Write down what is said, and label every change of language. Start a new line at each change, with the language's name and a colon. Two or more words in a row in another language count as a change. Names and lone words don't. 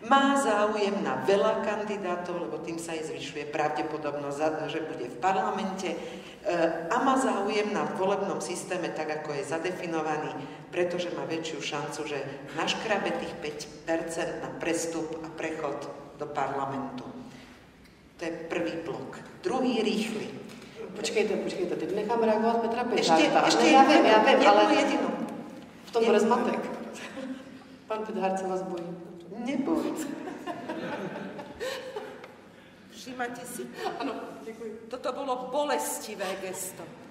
Slovak: má záujem na veľa kandidátov, lebo tým sa jej zvyšuje pravdepodobnosť, že bude v parlamente, a má záujem na volebnom systéme tak, ako je zadefinovaný, pretože má väčšiu šancu, že naškrabe tých 5% na prestup a prechod do parlamentu. To je prvý blok. Druhý rýchly.
Czech: Počkejte, teď nechám reagovat Petra
Slovak: Ešte
Czech: já vím, ale
Slovak: jedinu.
Czech: v tom bude zmatek. Pan Pithart se vás bojí.
Slovak: Neboj. Všímate si?
Czech: Ano, děkuji.
Slovak: Toto bolo bolestivé gesto.